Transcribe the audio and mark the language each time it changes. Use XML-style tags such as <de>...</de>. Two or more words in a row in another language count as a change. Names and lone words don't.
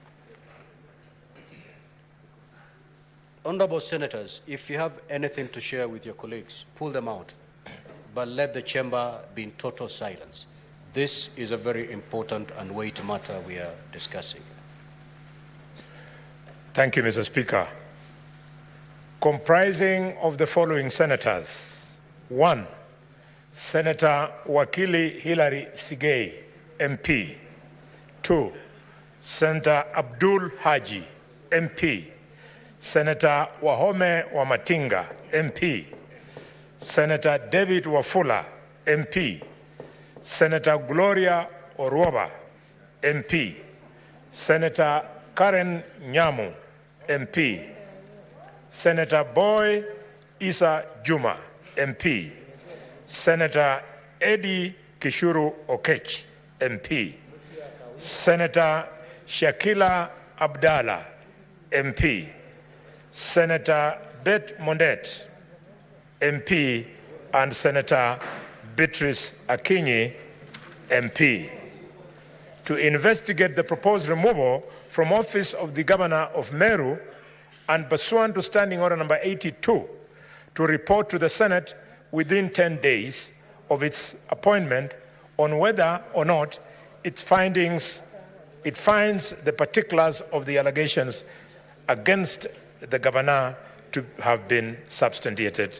<en>Honorable Senators, if you have anything to share with your colleagues, pull them out, but let the chamber be in total silence. This is a very important and weighty matter we are discussing. Thank you, Mr. Speaker. Comprising of the following senators. 1. Senator Wakili Hilary Sigei, MP. 2. Senator Abdul Haji, MP. Senator Wahome Wamatinga, MP. Senator David Wafula, MP. Senator Gloria Orwoba, MP. Senator Karen Nyamu, MP. Senator Boy Isa Juma, MP. Senator Eddie Kishuru Okech, MP. Senator Shakila Abdallah, MP, Senator Bet Mondet, MP, and Senator Beatrice Akinyi, MP, to investigate the proposed removal from office of the Governor of Meru and pursuant to Standing Order number 82, to report to the Senate within 10 days of its appointment on whether or not it finds the particulars of the allegations against the Governor to have been substantiated.</en>